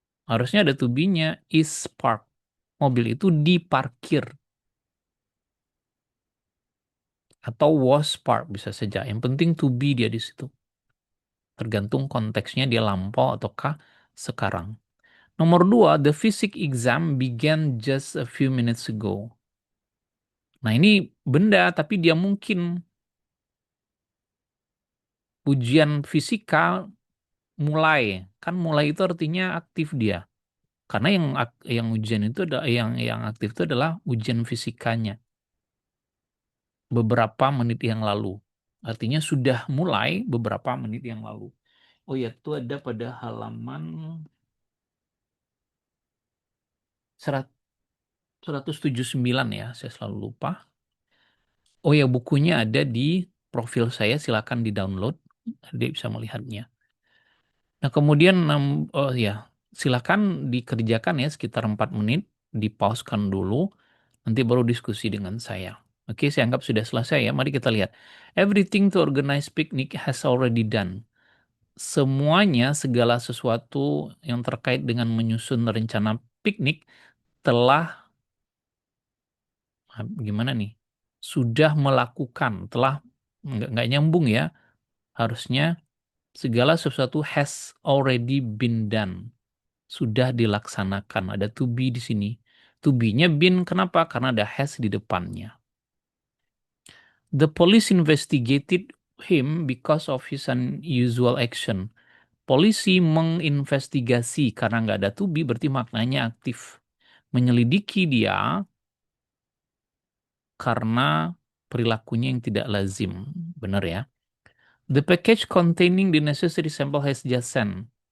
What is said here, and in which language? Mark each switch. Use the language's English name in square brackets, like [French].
[Indonesian] Harusnya ada to be-nya is parked. Mobil itu diparkir. Atau was parked bisa saja. Yang penting to be dia di situ. Tergantung konteksnya dia lampau ataukah sekarang. Nomor 2, [English] the physics exam began just a few minutes ago. [Indonesian] Nah, ini benda tapi dia mungkin ujian fisika mulai. Kan mulai itu artinya aktif dia. Karena yang ujian itu adalah yang aktif itu adalah ujian fisikanya beberapa menit yang lalu. Artinya sudah mulai beberapa menit yang lalu. Oh ya, itu ada pada halaman 179 ya, saya selalu lupa. Oh ya, bukunya ada di profil saya, silakan di-download. Dia bisa melihatnya. Nah, kemudian oh ya, silakan dikerjakan ya sekitar 4 menit, dipausekan dulu, nanti baru diskusi dengan saya. Oke, saya anggap sudah selesai ya. Mari kita lihat. [English] Everything to organize picnic has already done. [Indonesian] Semuanya, segala sesuatu yang terkait dengan menyusun rencana piknik telah, gimana nih? Sudah melakukan, telah, nggak nyambung ya. Harusnya segala sesuatu [English] has already been done. [Indonesian] Sudah dilaksanakan. Ada to be di sini. To be-nya been, kenapa? Karena ada has di depannya. [English] The police investigated him because of his unusual action. [Indonesian] Polisi menginvestigasi karena nggak ada to be berarti maknanya aktif. Menyelidiki dia karena perilakunya yang tidak lazim. Benar ya? [English] The package containing the necessary sample has just sent.